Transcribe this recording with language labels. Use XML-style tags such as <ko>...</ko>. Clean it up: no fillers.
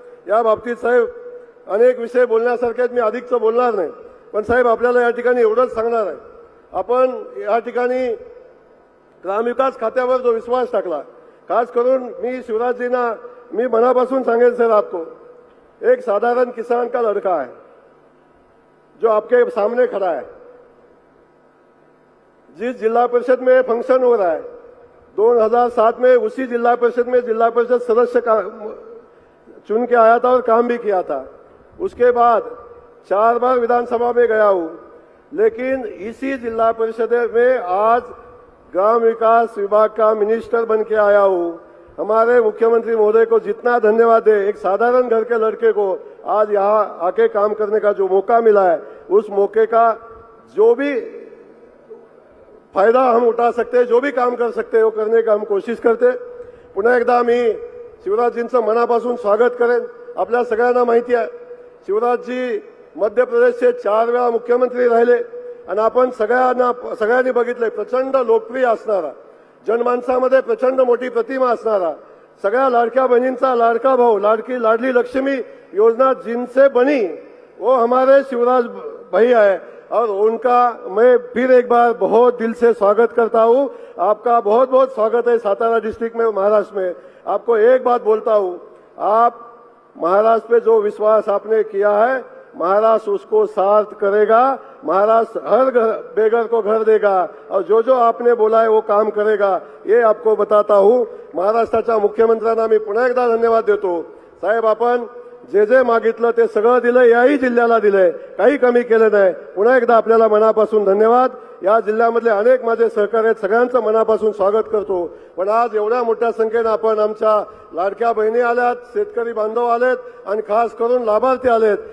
<mr>या बाबतीत साहेब अनेक विषय बोलण्यासारखे आहेत, मी अधिकचं बोलणार नाही, पण साहेब आपल्याला या ठिकाणी एवढंच सांगणार आहे, आपण या ठिकाणी ग्रामविकास खात्यावर जो विश्वास टाकला, खास करून मी शिवराजजींना मी मनापासून सांगेल सर,</mr> <hi>आपको एक साधारण किसान का लड़का है जो आपके सामने खड़ा है. जिस जिला परिषद में फंक्शन हो रहा है 2007 में उसी जिला परिषद में जिला परिषद सदस्य चुन के आया था और काम भी किया था. उसके बाद 4 बार विधानसभा में गया हूं, लेकिन इसी जिला परिषद में आज ग्राम विकास विभाग का मिनिस्टर बन के आया हूं. हमारे मुख्यमंत्री महोदय को जितना धन्यवाद दे, एक साधारण घर के लड़के को आज यहाँ आके काम करने का जो मौका मिला है, उस मौके का जो भी फायदा हम उठा सकते, जो भी काम कर सकते वो करने का हम कोशिश करते.</hi> <mr>पुन्हा एकदा मी शिवराजजींचं मनापासून स्वागत करेन. आपल्या सगळ्यांना माहिती आहे शिवराजजी मध्य प्रदेशचे 4 वेळा मुख्यमंत्री राहिले आणि आपण सगळ्यांनी बघितलंय प्रचंड लोकप्रिय असणारा, जनमानसामध्ये प्रचंड मोठी प्रतिमा असणारा, सगळ्या लाडक्या बहिणींचा लाडका भाऊ, लाडली लक्ष्मी योजना</mr> <hi>जिनसे बनी वो हमारे शिवराज भाई है और उनका मैं फिर एक बार बहुत दिल से स्वागत करता हूं. आपका बहुत बहुत स्वागत है सातारा डिस्ट्रिक्ट में, महाराष्ट्र में. आपको एक बात बोलता हूं, आप महाराष्ट्र पे जो विश्वास आपने किया है, महाराष्ट्र उसको सार्थ करेगा. महाराष्ट्र हर बेघर को घर देगा और जो जो आपने बोला है वो काम करेगा, ये आपको बताता हूं.</hi> <mr>महाराष्ट्राच्या मुख्यमंत्र्यांना मी पुन्हा एकदा धन्यवाद देतो. साहेब, आपण जे जे मागितलं ते सगळं दिलं, याही जिल्ह्याला दिलंय, काही कमी केलं नाही. पुन्हा एकदा आपल्याला मनापासून धन्यवाद. या जिल्ह्यामधले अनेक माझे सहकारी आहेत, सगळ्यांचं मनापासून स्वागत करतो. पण आज एवढ्या मोठ्या संख्येनं आपण आमच्या लाडक्या बहिणी आल्यात, शेतकरी बांधव आलेत आणि खास करून लाभार्थी आलेत.</mr>